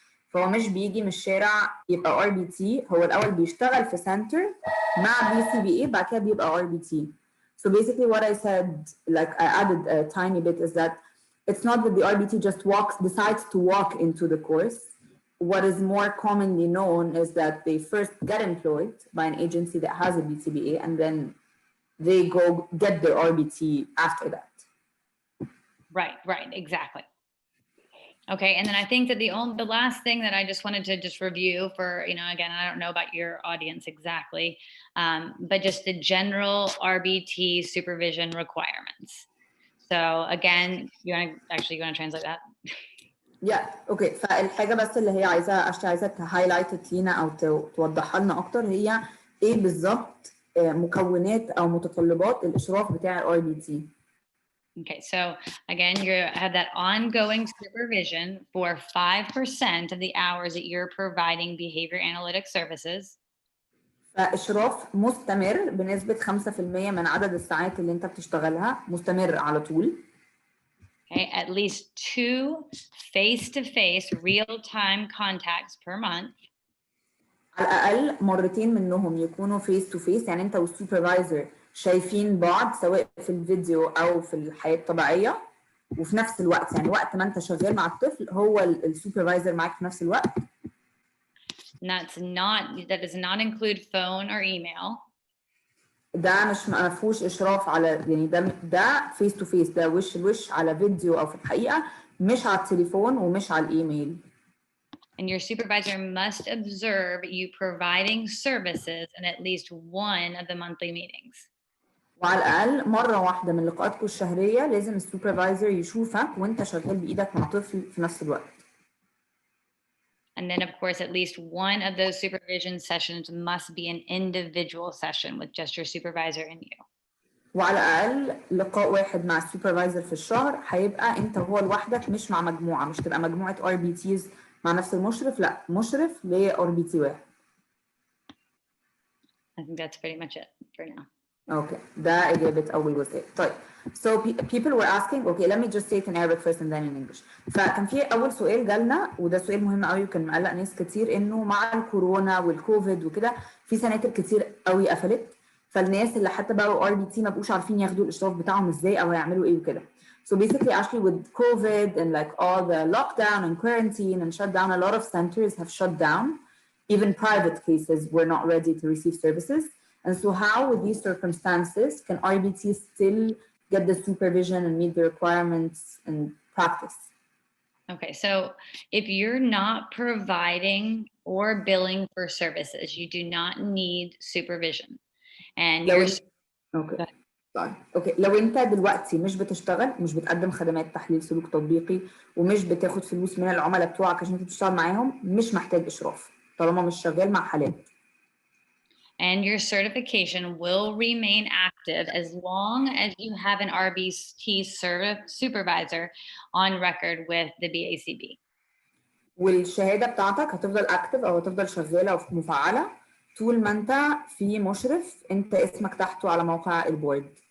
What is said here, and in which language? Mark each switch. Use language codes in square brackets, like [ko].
[ar] فهو مش بيجي من الشارع يبقى ار بي تي، هو الأول بيشتغل في سنتر مع بي سي بي اي بعد كده بيبقى ار بي تي. [en] So basically what I said, like I added a tiny bit, is that it's not that the RBT just decides to walk into the course. What is more commonly known is that they first get employed by an agency that has a BCBA and then they go get their RBT after that. Right, exactly. Okay, and then I think that the last thing that I just wanted to just review for, again, I don't know about your audience exactly, but just the general RBT supervision requirements. So again, you want to translate that? Yeah, okay. [ar] فالحاجة بس اللي هي عايزة تهايلايت لينا أو توضحها لنا أكتر هي إيه بالظبط مكونات أو متطلبات الإشراف بتاع ال RBT. [en] Okay, so again, you have that ongoing supervision for 5% of the hours that you're providing behavior analytic services. [ar] فإشراف مستمر بنسبة 5% من عدد الساعات اللي أنت بتشتغلها مستمر على طول. [en] Okay, at least 2 face-to-face real-time contacts per month. [ar] على الأقل مرتين منهم يكونوا فيس تو فيس، يعني أنت والسوبرفايزر شايفين بعض سواء في الفيديو أو في الحياة الطبيعية، وفي نفس الوقت يعني وقت ما أنت شغال مع الطفل هو السوبرفايزر معاك في نفس الوقت. [en] That does not include phone or email. [ar] ده مش ما فيهوش اشراف على، يعني ده فيس تو فيس، ده وش لوش على فيديو او في الحقيقه، مش على التليفون ومش على الايميل. [en] And your supervisor must observe you providing services in at least one of the monthly meetings. [ar] وعلى الاقل مره واحده من لقاءاتكم الشهريه لازم السوبرفايزر يشوفك وانت شغال بايدك مع طفل في نفس الوقت. [en] And then, of course, at least one of those supervision sessions must be an individual session with just your supervisor and you. [ar] وعلى الاقل لقاء واحد مع السوبرفايزر في الشهر هيبقى انت هو لوحدك، مش مع مجموعه، مش تبقى مجموعه RBTs مع نفس المشرف، لا مشرف ل RBT واحد. [en] I think that's pretty much it for now. [ar] Okay, ده إجابة أول جزء. [en] طيب, so people were asking, okay, let me just say it in Arabic first and then in English. [ar] فكان في أول سؤال جالنا وده سؤال مهم قوي وكان مقلق ناس كتير، إنه مع الكورونا والكوفيد وكده في سناتر كتير قوي قفلت، فالناس اللي حتى بقوا RBT ما بقوش عارفين ياخدوا الإشراف بتاعهم إزاي أو هيعملوا إيه وكده. [en] So basically, actually, with COVID and like all the lockdown and quarantine and shutdown, a lot of centers have shut down. Even private cases were not ready to receive services. And so how, with these circumstances, can RBTs still get the supervision and meet the requirements and practice? Okay, so if you're not providing or billing for services, you do not need supervision. And you're... Okay. [ar] طيب اوكي، لو انت دلوقتي مش بتشتغل، مش بتقدم خدمات تحليل سلوك تطبيقي ومش بتاخد فلوس من العملاء بتوعك عشان انت بتشتغل معاهم، مش محتاج اشراف طالما مش شغال مع حالات. [en] And your certification will remain active as long as you have an RBT supervisor on record with the BCBA. [ar] والشهاده بتاعتك هتفضل اكتف او هتفضل شغاله او مفعله طول ما انت في مشرف انت اسمك تحته على موقع البورد.